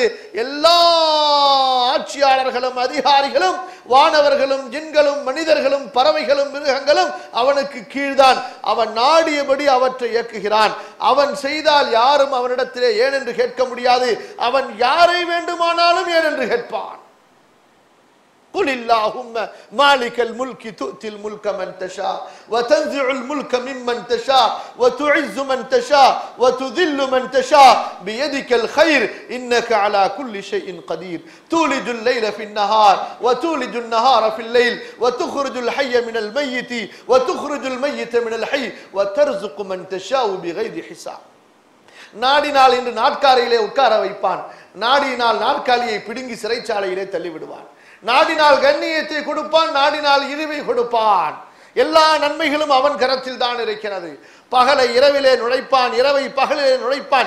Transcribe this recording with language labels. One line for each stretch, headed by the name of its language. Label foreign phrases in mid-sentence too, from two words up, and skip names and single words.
Tamil: எல்லா ஆட்சியாளர்களும் அதிகாரிகளும் வானவர்களும் ஜின்களும் மனிதர்களும் பறவைகளும் மிருகங்களும் அவனுக்கு கீழ்தான். அவன் நாடியபடி அவற்றை இயக்குகிறான். அவன் செய்தால் யாரும் அவனிடத்திலே ஏன் என்று கேட்க முடியாது. அவன் யாரை வேண்டுமானாலும் ஏன் என்று கேட்பான்.
Arabic: قل اللهم مالك الملك تؤتي الملك من تشاء وتنزع الملك ممن تشاء وتعز من تشاء وتذل من تشاء بيدك الخير إنك على كل شيء قدير تولج الليل في النهار وتولج النهار في الليل وتخرج الحي من الميت وتخرج الميت من الحي وترزق من تشاء بغير حساب.
Tamil: நாடினால் இன்று நாட்காலியிலே உட்கார வைப்பான், நாடினால் நாற்காலியை பிடுங்கி சிறைச்சாலையிலே தள்ளிவிடுவான். நாடினால் கண்ணியத்தை கொடுப்பான், நாடினால் இழிவை கொடுப்பான். எல்லா நன்மைகளும் அவன் கரத்தில் தான் இருக்கிறது. பகலை இரவிலே நுழைப்பான், இரவை பகலிலே நுழைப்பான்.